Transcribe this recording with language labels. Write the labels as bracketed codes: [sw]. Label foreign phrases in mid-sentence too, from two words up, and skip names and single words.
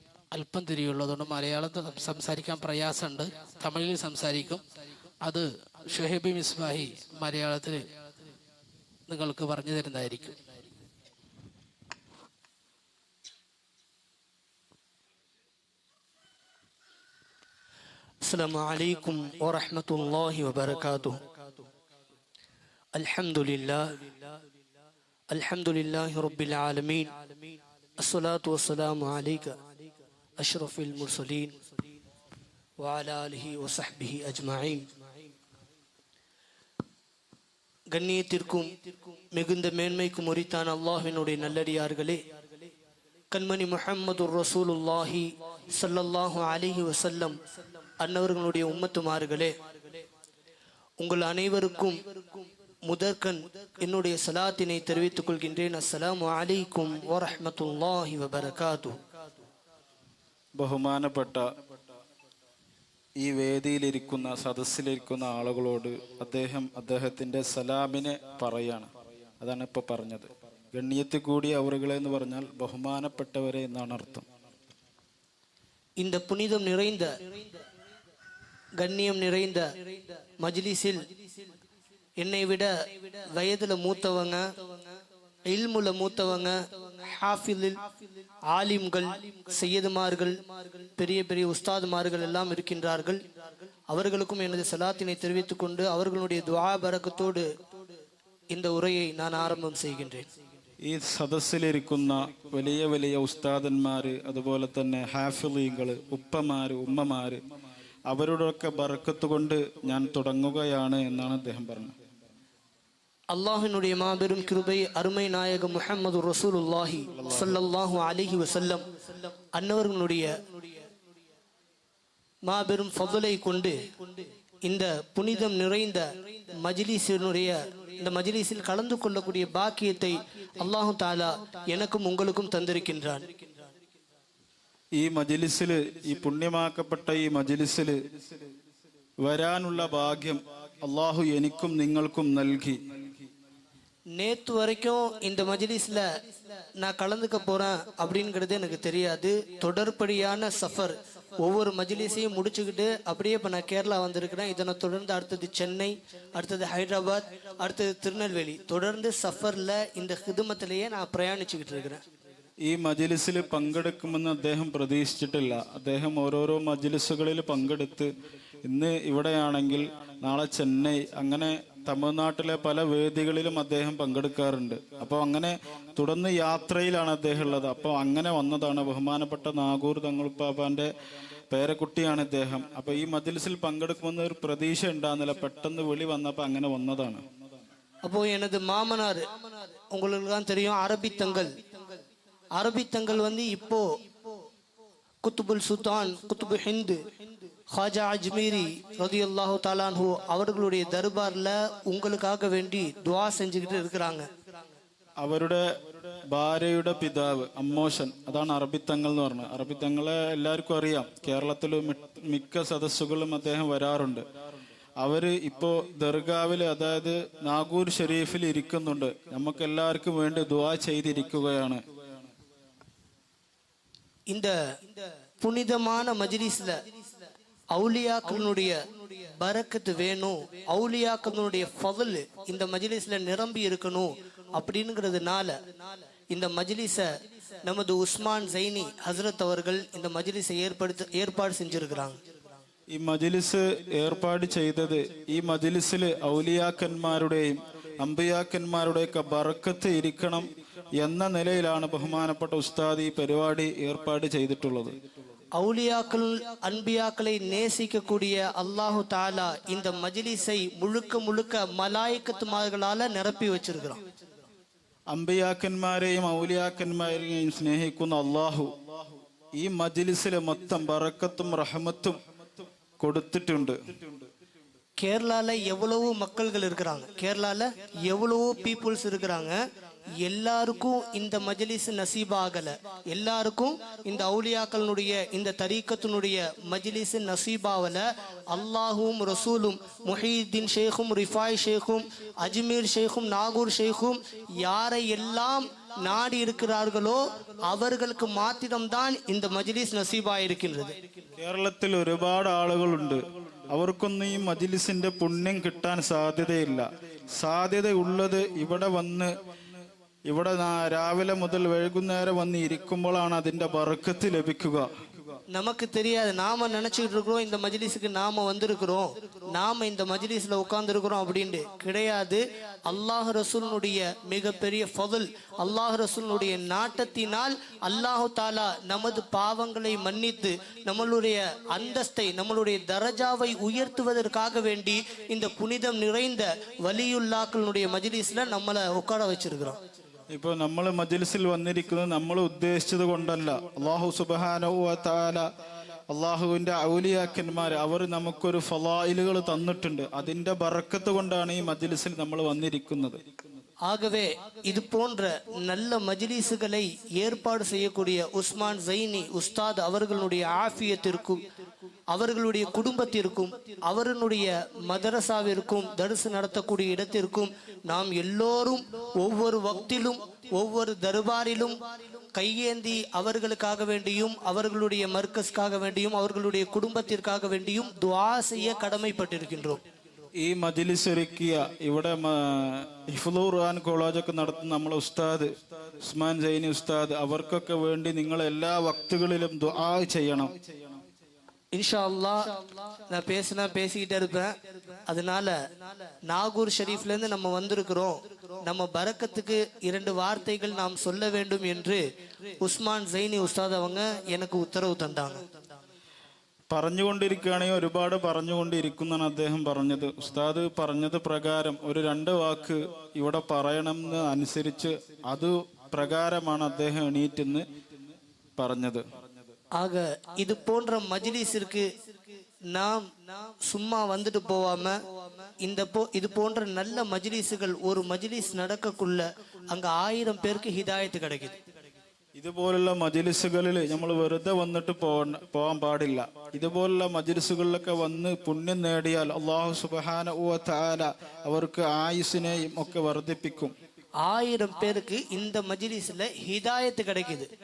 [ml] അല്പം തിരിയുള്ളതുകൊണ്ട് മലയാളത്തിൽ സംസാരിക്കാൻ പ്രയാസമുണ്ട്. തമിഴിൽ സംസാരിക്കും. അത് ഷുഹൈബ് മിസ്ബാഹി മലയാളത്തിൽ നിങ്ങൾക്ക് പറഞ്ഞു തരുന്നതായിരിക്കും. [ar] السلام عليكم ورحمة الله وبركاته. الحمد لله رب العالمين. الصلاة والسلام عليك أشرف المرسلين وعلى آله وصحبه أجمعين. [ta] கண்ணியத்திற்கும் மிகுந்த மேன்மைக்கும் உரித்தான அல்லாஹ்வினுடைய நல்லடியார்களே, கண்மணி முஹம்மது [ar] رسول الله صلى الله عليه وسلم [ta] அன்னவர்களுடைய உம்மத்துமார்களே, உங்கள் அனைவருக்கும் முதற்கண் என்னுடைய சலாத்தினை தெரிவித்துக் கொள்கின்றேன். [ar] السلام عليكم ورحمة الله وبركاته. [ml] ബഹുമാനപ്പെട്ട ഈ വേദിയിലിരിക്കുന്ന സദസ്സിലിരിക്കുന്ന ആളുകളോട് അദ്ദേഹത്തിൻ്റെ സലാമിനെ പറയാണ്. അതാണ് ഇപ്പോൾ പറഞ്ഞത്. ഗണ്യത്തിൽ കൂടിയ അവറുകളെ എന്ന് പറഞ്ഞാൽ ബഹുമാനപ്പെട്ടവരെ എന്നാണ് അർത്ഥം. [ta] இந்த புனிதம் நிறைந்த கண்ணியம் நிறைந்த மஜ்லிஸில் என்னை விட வயதுல மூத்தவங்க, இல்முல மூத்தவங்க, ஹாஃபிலில் ஆலிம்கள், சையதுமார்கள், பெரிய பெரிய உஸ்தாதுமார்கள் எல்லாம் இருக்கின்றார்கள். அவர்களுக்கும் எனது சலாத்தினை தெரிவித்துக் கொண்டு அவர்களுடைய துஆ பரக்கத்தோடு இந்த உரையை நான் ஆரம்பம் செய்கின்றேன். [ml] ഈ സദസ്സിലിരിക്കുന്ന വലിയ വലിയ ഉസ്താദന്മാര്, അതുപോലെ തന്നെ ഹാഫിളീങ്ങൾ, ഉപ്പമാര്, ഉമ്മമാര്, അവരുടെയൊക്കെ ബറക്കത്ത് കൊണ്ട് ഞാൻ തുടങ്ങുകയാണ് എന്നാണ് അദ്ദേഹം പറഞ്ഞത്. [ta] அல்லாஹ்வினுடைய மாபெரும் கிருபை அருமை நாயகம் முஹம்மது [ar] رسول الله صلى الله عليه وسلم [ta] அன்னவர்களுடைய மாபெரும் ஃபضலை கொண்டு இந்த புனிதம் நிறைந்த மஜ்லிஸினுடைய இந்த மஜ்லிஸில் கலந்து கொள்ளக்கூடிய பாக்கியத்தை [ar] الله تعالى [ta] எனக்கும் உங்களுக்கும் தந்திருக்கின்றான். [ml] ഈ മജ്ലിസിൽ, ഈ പുണ്യമാക്കപ്പെട്ട ഈ മജ്ലിസിൽ വരാനുള്ള ഭാഗ്യം അള്ളാഹു എനിക്കും നിങ്ങൾക്കും നൽകി. [ta] நேற்று வரைக்கும் இந்த மஜ்லிஸ்ல நான் கலந்துக்க போறேன் அப்படிங்கிறது எனக்கு தெரியாது. தொடர்படியான சஃபர், ஒவ்வொரு மஜ்லிஸையும் முடிச்சுக்கிட்டு அப்படியே இப்போ நான் கேரளா வந்திருக்கிறேன். இதனை தொடர்ந்து அடுத்தது சென்னை, அடுத்தது ஹைதராபாத், அடுத்தது திருநெல்வேலி, தொடர்ந்து சஃபர்ல இந்த ஹிதுமத்திலேயே நான் பிரயாணிச்சுக்கிட்டு இருக்கிறேன். [ml] ഈ മജ്ലിസിൽ പങ്കെടുക്കുമെന്ന് അദ്ദേഹം പ്രതീക്ഷിച്ചിട്ടില്ല. അദ്ദേഹം ഓരോരോ മജ്ലിസുകളിൽ പങ്കെടുത്ത് ഇന്ന് ഇവിടെയാണെങ്കിൽ നാളെ ചെന്നൈ, അങ്ങനെ തമിഴ്നാട്ടിലെ പല വേദികളിലും അദ്ദേഹം പങ്കെടുക്കാറുണ്ട്. അപ്പോൾ അങ്ങനെ തുടർന്ന് യാത്രയിലാണ് അദ്ദേഹം ഉള്ളത്. അപ്പോൾ അങ്ങനെ വന്നതാണ്. ബഹുമാനപ്പെട്ട നാഗൂർ തങ്ങളുപ്പാപ്പാന്റെ പേരക്കുട്ടിയാണ് ഇദ്ദേഹം. അപ്പോൾ ഈ മജ്ലിസിൽ പങ്കെടുക്കുമെന്ന് ഒരു പ്രതീക്ഷ ഉണ്ടാകുന്നില്ല. പെട്ടെന്ന് വിളി വന്നപ്പോൾ അങ്ങനെ വന്നതാണ്. [ta] അപ്പോൾ எனது மாமனார், உங்களுக்கு தான் தெரியும், அரபி தங்கள் வந்து இப்போ குத்துபுல் சுல்தான், குத்துபு ஹிந்து, ஹாஜா அஜ்மீரி [ar] رضي الله تعالى عنه [ta] அவர்களுடைய தர்பார்ல உங்களுக்காக வேண்டி துஆ செஞ்சுக்கிட்டு இருக்கிறாங்க. [ml] അവരുടെ ഭാര്യയുടെ പിതാവ് അമ്മോഷൻ, അതാണ് അറബിത്തങ്ങൾ എന്ന് പറഞ്ഞത്. അറബിത്തങ്ങളെ എല്ലാവർക്കും അറിയാം. കേരളത്തിൽ മിക്ക സദസ്സുകളും അദ്ദേഹം വരാറുണ്ട്. അവര് ഇപ്പോ ദർഗാവിൽ, അതായത് നാഗൂർ ഷെരീഫിൽ ഇരിക്കുന്നുണ്ട്. നമുക്ക് എല്ലാവർക്കും വേണ്ടി ദുആ ചെയ്തിരിക്കുകയാണ്. [ta] இந்த புனிதமான மஜ்லிஸ்ல அவுலியாக்களுடைய பரக்கத்து வேணும், அவுலியாக்களுடைய ஃபضல் இந்த மஜ்லிஸ்ல நிரம்பி இருக்கணும் அப்படிங்கிறதுனால இந்த மஜ்லிஸ நமது உஸ்மான் ஜைனி ஹஸ்ரத் அவர்கள் இந்த மஜ்லிஸை ஏற்பாடு செஞ்சிருக்கிறாங்க. [ml] ഈ മജ്ലിസ് ഏർപ്പാട് ചെയ്തത്, ഈ മജ്ലിസിൽ ഔലിയാക്കന്മാരുടെയും അമ്പിയാക്കന്മാരുടെയൊക്കെ ബറക്കത്ത് ഇരിക്കണം എന്ന നിലയിലാണ് ബഹുമാനപ്പെട്ട ഉസ്താദ് ഈ പരിപാടി ഏർപ്പാട് ചെയ്തിട്ടുള്ളത്. [ta] ஔலியாக்கள் அன்பியாக்களை நேசிக்கக்கூடிய [ar] الله تعالى [ta] இந்த மஜ்லிஸை முழுக்க முழுக்க மலாயிக்கத்துமார்களால நிரப்பி வச்சிருக்கிறான். [ml] അമ്പിയാക്കന്മാരെയും ഔലിയാക്കന്മാരെയും സ്നേഹിക്കുന്ന അള്ളാഹു ഈ മജ്ലിസിലെ മൊത്തം ബറക്കത്തും റഹ്മത്തും கொடுத்துட்டு. [ta] கேரளால எவ்வளவோ மக்கள்கள் இருக்கிறாங்க, கேரளால எவ்வளவோ பீப்புள்ஸ் இருக்கிறாங்க. எல்லாருக்கும் இந்த மஜ்லிஸ் நசீபாகல, எல்லாருக்கும் இந்த அவுலியாக்களுடைய இந்த தரீக்கத்தினுடைய மஜ்லிஸ் நசீபாவல. அல்லாஹும் ரசூலும் முஹீதீன் ஷேഖும் ரிஃபாய் ஷேഖும் அஜ்மீர் ஷேഖும் நாகூர் ஷேഖும் யாரை எல்லாம் நாடி இருக்கிறார்களோ அவர்களுக்கு மாத்திரம்தான் இந்த மஜ்லிஸ் നസീബായിരിക്കുന്നത്. [ml] കേരളത്തിൽ ഒരുപാട് ആളുകളുണ്ട്, അവർക്കൊന്നും ഈ മജ്ലിസിന്റെ പുണ്യം കിട്ടാൻ സാധ്യതയില്ല. സാധ്യതയുള്ളത് ഇവിടെ രാവിലെ മുതൽ വൈകുന്നേരം വന്ന് ഇരിക്കുമ്പോഴാണ് അതിന്റെ ബർക്കത്ത് ലഭിക്കുക. [ta] நமக்கு தெரியாது, நாம நினைச்சிட்டு இருக்கிறோம் இந்த மஜ்லிஸுக்கு நாம வந்திருக்கிறோம், நாம இந்த மஜ்லிஸ்ல உட்கார்ந்து இருக்கிறோம் அப்படின்ட்டு கிடையாது. அல்லாஹ் ரசூலுடைய மிகப்பெரிய ஃபضல், அல்லாஹ் ரசூலுடைய நாட்டத்தினால் [ar] الله تعالى [ta] நமது பாவங்களை மன்னித்து நம்மளுடைய அந்தஸ்தை நம்மளுடைய தரஜாவை உயர்த்துவதற்காக வேண்டி இந்த புனிதம் நிறைந்த வலியுல்லாக்களுடைய மஜ்லிஸ்ல நம்மளை உட்கார வச்சிருக்கிறோம். [ml] ഇപ്പൊ നമ്മൾ മജ്ലിസിൽ വന്നിരിക്കുന്നത് നമ്മൾ ഉദ്ദേശിച്ചത് കൊണ്ടല്ല. [ar] الله سبحانه وتعالى, [ml] അള്ളാഹുവിന്റെ ഔലിയാക്കന്മാർ, അവർ നമുക്കൊരു ഫളായിലുകൾ തന്നിട്ടുണ്ട്. അതിന്റെ ബറക്കത്ത് കൊണ്ടാണ് ഈ മജ്ലിസിൽ നമ്മൾ വന്നിരിക്കുന്നത്. [ta] ஆகவே இது போன்ற நல்ல மஜ்லிஸுகளை ஏற்பாடு செய்யக்கூடிய உஸ்மான் ஜைனி உஸ்தாத் அவர்களுடைய ஆஃபியத்திற்கும் அவர்களுடைய குடும்பத்திற்கும் அவர்களுடைய மதரசாவிற்கும் தரிசு நடத்தக்கூடிய இடத்திற்கும் நாம் எல்லோரும் ஒவ்வொரு வக்திலும் ஒவ்வொரு தர்பாரிலும் கையேந்தி அவர்களுக்காக வேண்டியும் அவர்களுடைய மர்கஸ்க்காக வேண்டியும் அவர்களுடைய குடும்பத்திற்காக வேண்டியும் துஆ செய்ய கடமைப்பட்டிருக்கின்றோம். [ml] ഈ മജ്ലിസ് ഒരുക്കിയ ഇവിടെ ഹിഫ്ളുൽ ഖുർആൻ കോളേജൊക്കെ നടത്തുന്ന നമ്മളെ ഉസ്താദ് ഉസ്മാൻ സൈനി ഉസ്താദ്, അവർക്കൊക്കെ വേണ്ടി നിങ്ങൾ എല്ലാ വക്തുകളിലും ദുആ ചെയ്യണം. [ar] إن شاء الله [ta] நான் பேசிக்கிட்டே இருப்பேன். அதனால நாகூர் ஷரீஃப்ல இருந்து நம்ம வந்திருக்கிறோம், நம்ம பரக்கத்துக்கு 2 வார்த்தைகள் நாம் சொல்ல வேண்டும் என்று உஸ்மான் ஜைனி உஸ்தாத் அவங்க எனக்கு உத்தரவு தந்தாங்க. [ml] പറഞ്ഞുകൊണ്ടിരിക്കുകയാണെങ്കിൽ ഒരുപാട് പറഞ്ഞുകൊണ്ടിരിക്കുന്നതാണ് അദ്ദേഹം പറഞ്ഞത്. ഉസ്താദ് പറഞ്ഞത് പ്രകാരം ഒരു 2 വാക്ക് ഇവിടെ പറയണമെന്ന് അനുസരിച്ച് അത് പ്രകാരമാണ് അദ്ദേഹം എണീറ്റെന്ന് പറഞ്ഞത്. [ta] ஆக இது போன்ற மஜ்லிஸிற்கு நாம் சும்மா வந்துட்டு போவாம இது போன்ற நல்ல மஜ்லிஸுகள் ஒரு மஜ்லிஸ் நடக்கக்குள்ள அங்க 1000 பேருக்கு ஹிதாயத்து கிடைக்குது. [ml] ഇതുപോലുള്ള മജ്ലിസുകളിൽ നമ്മൾ വെറുതെ വന്നിട്ട് പോകാൻ പാടില്ല. ഇതുപോലുള്ള മജ്ലിസുകളിലൊക്കെ വന്ന് പുണ്യം നേടിയാൽ [ar] الله سبحانه وتعالى [ml] അവർക്ക് ആയുസ്സിനെയും ഒക്കെ വർദ്ധിപ്പിക്കും. [ta] 1000 പേർക്ക് இந்த மஜ்லிஸ்ல ஹிதாயத்து கிடைக்குது.